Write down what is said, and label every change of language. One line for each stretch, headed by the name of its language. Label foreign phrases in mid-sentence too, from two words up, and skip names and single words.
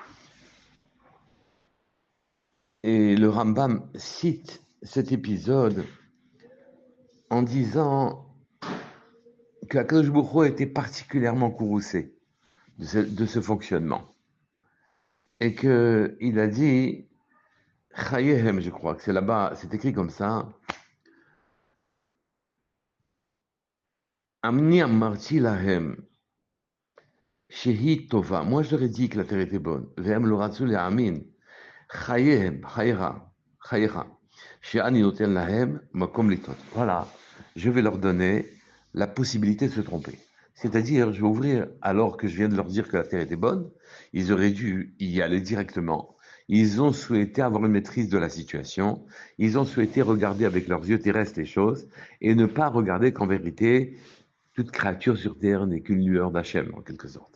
French: et le Rambam cite cet épisode en disant qu'Akadosh Baruch Hu était particulièrement courroucé de ce fonctionnement et qu'il a dit Chayehem, je crois que c'est là-bas, c'est écrit comme ça.
Hebrew: אני אמרתי להם שהיא טובה. Moi, je leur ai dit que la terre était bonne. והם לא רצו להאמין. חייהם, חייך. שאני נותן להם מקום לטעות.
French: Voilà, je vais leur donner la possibilité de se tromper. C'est-à-dire, je vais ouvrir, alors que je viens de leur dire que la terre était bonne, ils auraient dû y aller directement. Ils ont souhaité avoir une maîtrise de la situation. Ils ont souhaité regarder avec leurs yeux terrestres les choses et ne pas regarder qu'en vérité, toute créature sur terre n'est qu'une lueur d'Hachem, en quelque sorte.